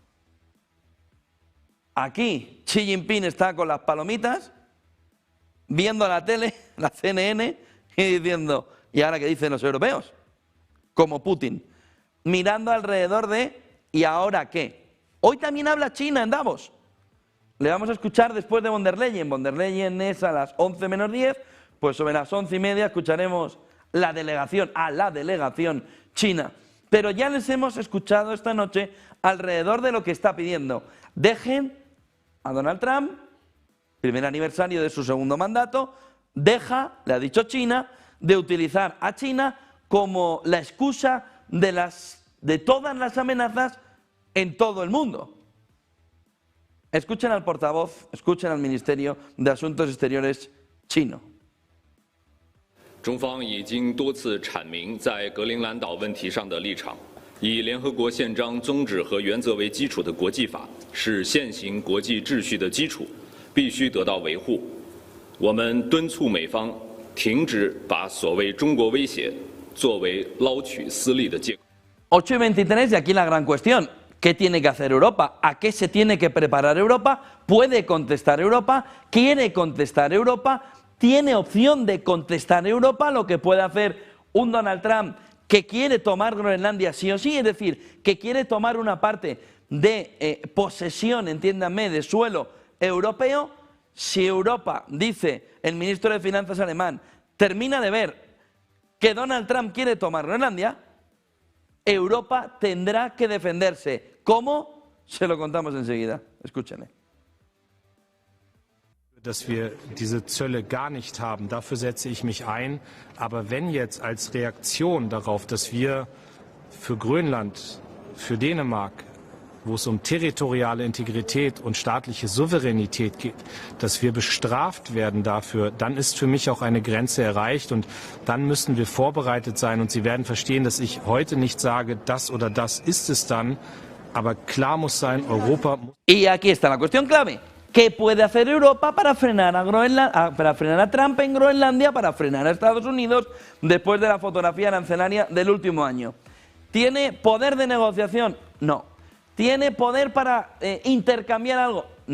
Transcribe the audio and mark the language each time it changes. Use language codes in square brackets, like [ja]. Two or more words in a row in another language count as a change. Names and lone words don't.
[es] Aquí Xi Jinping está con las palomitas, viendo la tele, la CNN, y diciendo, ¿y ahora qué dicen los europeos? Como Putin, mirando alrededor de, ¿y ahora qué? Hoy también habla China en Davos. Le vamos a escuchar después de von der Leyen. Von der Leyen es a las 11 menos 10, pues sobre las 11:30 escucharemos a la delegación china. Pero ya les hemos escuchado esta noche alrededor de lo que está pidiendo. Dejen a Donald Trump, primer aniversario de su segundo mandato, le ha dicho China, de utilizar a China como la excusa de todas las amenazas en todo el mundo. Escuchen al portavoz, escuchen al Ministerio de Asuntos Exteriores chino. [zh] 中方已经多次阐明在格陵兰岛问题上的立场，以联合国宪章宗旨和原则为基础的国际法是现行国际秩序的基础，必须得到维护。我们敦促美方停止把所谓中国威胁作为捞取私利的借口。 [es] 8:23 y aquí la gran cuestión. ¿Qué tiene que hacer Europa? ¿A qué se tiene que preparar Europa? ¿Puede contestar Europa? ¿Quiere contestar Europa? ¿Tiene opción de contestar Europa lo que puede hacer un Donald Trump que quiere tomar Groenlandia sí o sí? Es decir, que quiere tomar una parte de posesión, entiéndanme, de suelo europeo. Si Europa, dice el ministro de Finanzas alemán, termina de ver que Donald Trump quiere tomar Groenlandia, Europa tendrá que defenderse. ¿Cómo? Se lo contamos enseguida. Escúchenle. [de] Dass wir diese Zölle gar nicht haben, dafür setze ich mich ein. Aber wenn jetzt als Reaktion darauf, dass wir für Grönland, für Dänemark, wo es um territoriale Integrität und staatliche Souveränität geht, dass wir bestraft werden dafür, dann ist für mich auch eine Grenze erreicht und dann müssen wir vorbereitet sein. Und Sie werden verstehen, dass ich heute nicht sage, das oder das ist es dann, aber klar muss sein, Europa... [es] Y aquí está la cuestión clave. ¿Qué puede hacer Europa para frenar a Trump en Groenlandia, para frenar a Estados Unidos después de la fotografía arancelaria del último año? ¿Tiene poder de negociación? No. ¿Tiene poder para intercambiar algo?